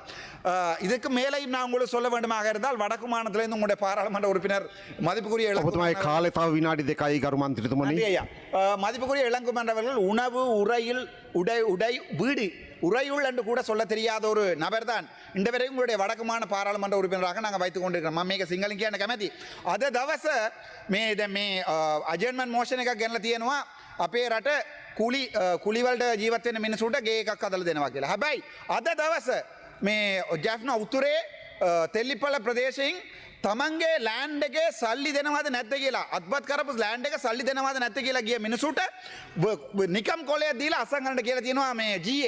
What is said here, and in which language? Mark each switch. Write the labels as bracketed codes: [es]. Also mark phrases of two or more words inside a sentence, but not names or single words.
[ta] இதுக்கு மேலேயும் நான் உங்களுக்கு சொல்ல வேண்டுமாக இருந்தால் வடக்கு மாநிலத்திலிருந்து உங்களுடைய பாராளுமன்ற உறுப்பினர் மதிப்புக்குரிய மதிப்புக்குரிய இளங்குமன்றவர்கள் உணவு உடை வீடு உறையுள் என்று கூட சொல்ல தெரியாத ஒரு நபர் தான் இந்த வரைக்கும் உங்களுடைய வடக்குமான பாராளுமன்ற உறுப்பினராக நாங்கள் வைத்துக் கொண்டிருக்கிறோம். [si] මේක සිංහලෙන් කියන්න කැමැති. අද දවස මේ අජර්මන් මෝෂන් එකක් ගෙනලා තියෙනවා අපේ රට කුලිවලට ජීවත් වෙන මිනිසුන්ට ගේ එකක් හදලා දෙනවා කියලා. හැබැයි අද දවස මේ ජැෆ්නා උතුරේ තෙල්ලිපල ප්‍රදේශයෙන් තමන්ගේ ලෑන්ඩ් එකේ සල්ලි දෙනවද නැද්ද කියලා අත්පත් කරපු ලෑන්ඩ් එක සල්ලි දෙනවද නැද්ද කියලා ගිය මිනිසුන්ට නිකම් කොලයක් දීලා අස්සම් කරන්න කියලා තියෙනවා මේ GA.